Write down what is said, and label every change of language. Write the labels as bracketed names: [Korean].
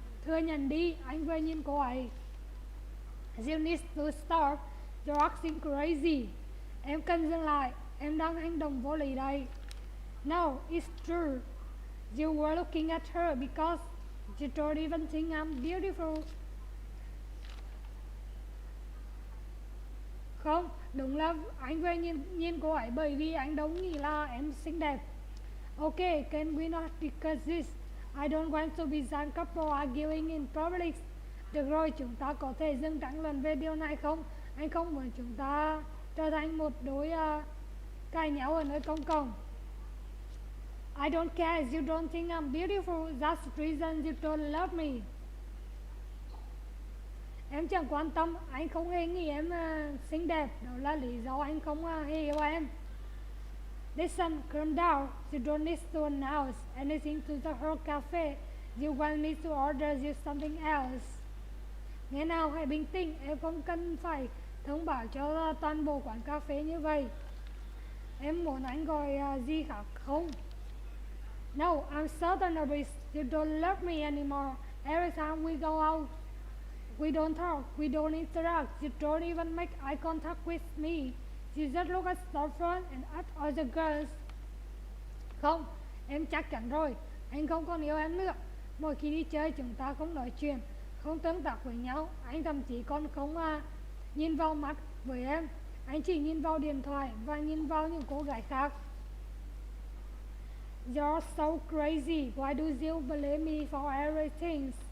[Vietnamese] Thừa nhận đi, anh vừa nhìn cô ấy. [English] You need to stop. You're acting crazy. [Vietnamese] Em cần dừng lại. Em đang hành động vô lý đây. [English] No, it's true. You were looking at her because you don't even think I'm beautiful. [Vietnamese] Không, đúng là anh vừa nhìn cô ấy bởi vì anh [English] don't [Vietnamese] nghĩ là em xinh đẹp. [English] Okay, can we not discuss this? I don't want to be that couple arguing in public. [Vietnamese] Được rồi, chúng ta có thể dừng tranh luận về điều này không? Anh không muốn chúng ta trở thành một đối cãi nhau ở nơi công cộng. [English] I don't care if you don't think I'm beautiful. That's the reason you don't love me. [Vietnamese] Em chẳng quan tâm, anh không hề nghĩ em xinh đẹp. Đó là lý do anh không hề yêu em. [English] Listen, calm down. You don't need to announce anything to the whole cafe. You want me to order you something else. [Vietnamese] Nghe nào, hãy bình tĩnh. Em không cần phải thông báo cho toàn bộ quán cà phê như vậy. Em muốn anh gọi gì khác không? [English] No, I'm certain of it. You don't love me anymore. Every time we go out, we don't talk, we don't interact. You don't even make eye contact with me. You just look at the front and at other girls. [Vietnamese] Không, em chắc chắn rồi. Anh không còn yêu em nữa. Mỗi khi đi chơi chúng ta không nói chuyện, không tương tác với nhau. Anh thậm chí còn không nhìn vào mắt với em. Anh chỉ nhìn vào điện thoại và nhìn vào những cô gái khác. [English] You're so crazy. Why do you blame me for everything?